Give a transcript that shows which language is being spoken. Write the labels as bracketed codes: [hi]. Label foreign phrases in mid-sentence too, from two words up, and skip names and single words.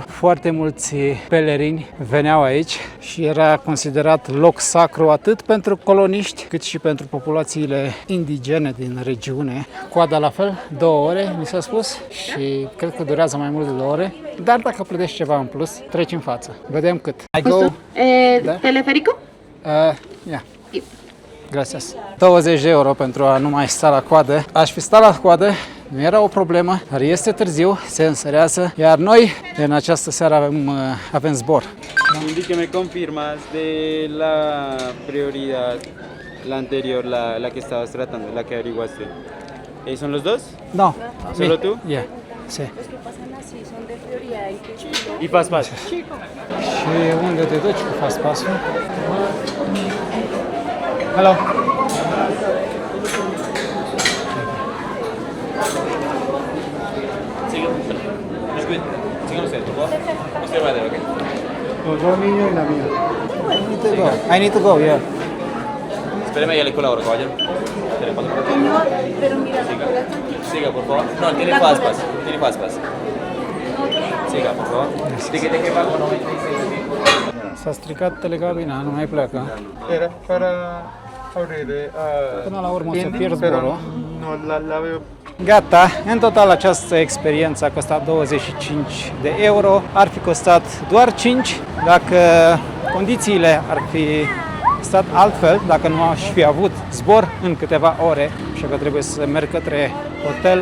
[ro] Foarte mulți pelerini veneau aici și era considerat loc sacru atât pentru coloniști cât și pentru populațiile indigene din regiune. Coada la fel, 2 ore, mi s-a spus, și cred că durează mai mult de 2 ore, dar dacă plătești ceva în plus, treci în față. Vedem cât. [en] I go. Da? [es] ¿Teleférico? [en] Yeah. [es] Gracias. [ro] 20 de euro pentru a nu mai sta la coadă. Aș fi stat la coadă, nu era o problemă, dar este târziu, se însărează, iar noi în această seară avem zbor. [es] Indíqueme, confirmas de la prioridad, la anterior, la que estabas tratando, la que averiguaste. ¿Son los dos? No. ¿Solo tú? Yeah. Sí. Los que pasan así son de prioridad y que Y pas pas. [ro] Și unde te duci cu [en] fast pass- [ro] ul? Hello. [es] Sigan ustedes, por favor. Usted va a ok. Los 2 niños y la mía. [en] I need to go, yeah. [es] Espéreme, ya le colaboro, caballero. Tiene paso por aquí. señor, pero mira, la cola está aquí. Siga, por favor. No, tiene [en] fast pass. [es] Tiene [en] fast pass. [es] Siga, por favor. ¿De qué pago? 96.000. [ro] S-a stricat telecabina, nu mai pleacă. [es] Era para abrir [ro] Până la urmă o să pierd zborul. [es] no la veo. [ro] Gata, în total această experiență a costat 25 de euro. Ar fi costat doar 5 dacă condițiile ar fi stat altfel, dacă nu aș fi avut zbor în câteva ore, așa că trebuie să merg către hotel.